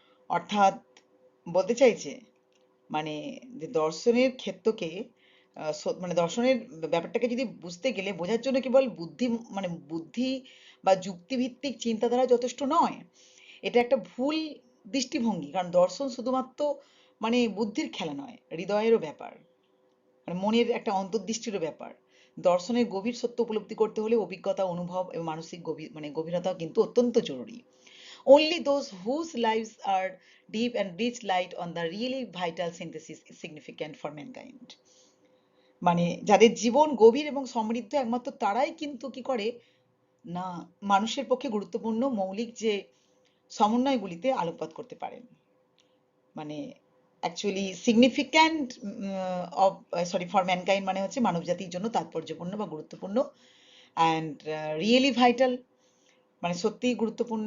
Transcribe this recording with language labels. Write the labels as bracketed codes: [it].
[bn] অর্থাৎ বলতে চাইছে মানে যে দর্শনের ক্ষেত্রকে মানে দর্শনের ব্যাপারটাকে যদি বুঝতে গেলে বোঝার জন্য কেবল বুদ্ধি বা যুক্তিভিত্তিক চিন্তাধারা যথেষ্ট নয়। এটা একটা ভুল দৃষ্টিভঙ্গি, কারণ দর্শন শুধুমাত্র মানে বুদ্ধির খেলা নয়, হৃদয়েরও ব্যাপার, মানে মনের একটা অন্তর্দৃষ্টিরও ব্যাপার। দর্শনের গভীর সত্য উপলব্ধি করতে হলে অভিজ্ঞতা, অনুভব এবং মানসিক গভীরতা কিন্তু অত্যন্ত জরুরি। [en] Only those whose lives are deep and rich light on the really vital synthesis is significant for mankind. [bn] মানে যাদের জীবন গভীর এবং সমৃদ্ধ একমাত্র তারাই কিন্তু কি করে না মানুষের পক্ষে গুরুত্বপূর্ণ মৌলিক যে সমন্বয়গুলিতে আলোকপাত করতে পারেন। মানে [en] actually significant of sorry for mankind [bn] মানে হচ্ছে মানবজাতির জন্য তাৎপর্যপূর্ণ বা গুরুত্বপূর্ণ, [en] and really vital [bn] মানে সত্যিই গুরুত্বপূর্ণ।